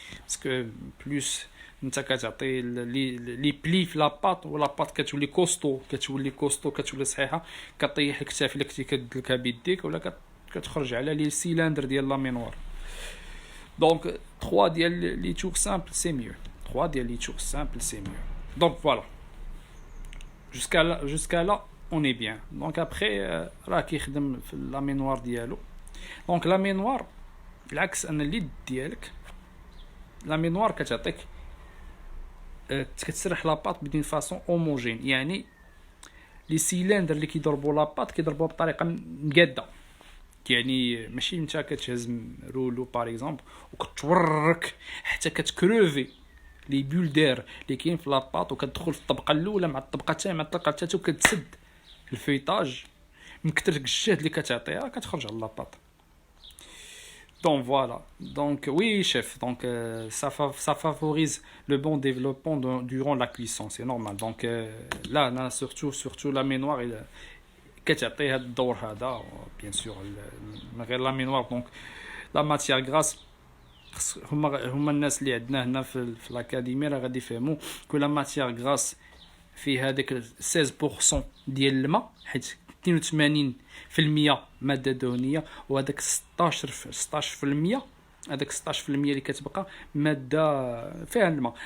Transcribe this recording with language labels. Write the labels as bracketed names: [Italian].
[Arabic] باسكو بلوس انت كتعطي لي بلي في لاباط ولاباط كتولي كوستو كتولي صحيحه، كطيح الكتاف الا كنتي كدلكها بيديك ولا كتخرج على لي سيلندر ديال لا مينوار. [French] Donc 3 les tours simples c'est mieux. 3 les tours simples c'est mieux. Donc voilà. Jusqu'à là on est bien. Donc après [Arabic] راه كيخدم في لا مينوار ديالو. Donc لا مينوار بالعكس ان الليد ديالك لا مينوار كتعطيك كتسرح لاباط بدون فاصون هوموجين، يعني لي سيلندر اللي كيضربوا لاباط كيضربوها بطريقه مقاده. يعني ماشي نتا كتهز رولو باغ اكزومبل وكتورك حتى كتكروفي لي بول دير اللي كاين في لاباط وكتدخل في الطبقه الاولى مع الطبقه الثانيه مع الطبقه الثالثه وكتسد الفيطاج من كثر الجهد اللي كتعطيها كتخرج على لاباط. [French] Donc voilà. Donc oui chef, donc ça favorise le bon développement durant la cuisson, c'est normal. Donc là surtout la ménoire [Arabic] كتعطي هذا الدور هذا بيان سور من غير لا مينوار. دونك لا ماتيير غراس هما الناس اللي عندنا هنا في الاكاديميه راه غادي يفهموا كل لا ماتيير غراس فيه هذاك 16% ديال الماء، حيت 82% ماده دهنيه وهذاك 16% هذاك 16% اللي كتبقى ماده فيها الماء.